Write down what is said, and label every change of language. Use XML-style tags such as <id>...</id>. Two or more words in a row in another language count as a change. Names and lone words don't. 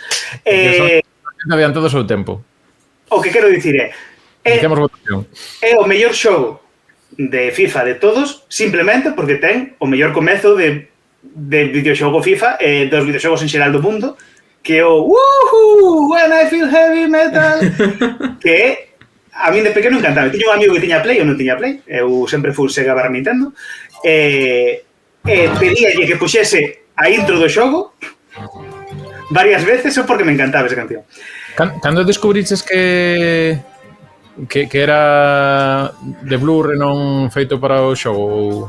<gl>Adiante do seu tempo. O que quero dicir é o mellor xogo de FIFA de todos, simplemente porque ten o mellor comezo de videoxogo FIFA e dos videoxogos en xeral do mundo, que é o Woohoo!</gl> <en>When I feel heavy metal,</en> <gl>que a min de pequeno encantaba. Tiño un amigo que tiña Play, eu non tiña Play, eu sempre fui Sega barra Nintendo, pedíalle que puxese a intro do xogo varias veces só porque me encantaba esa canción. Cando descubriches que era de Blur e non feito para o xogo?</gl>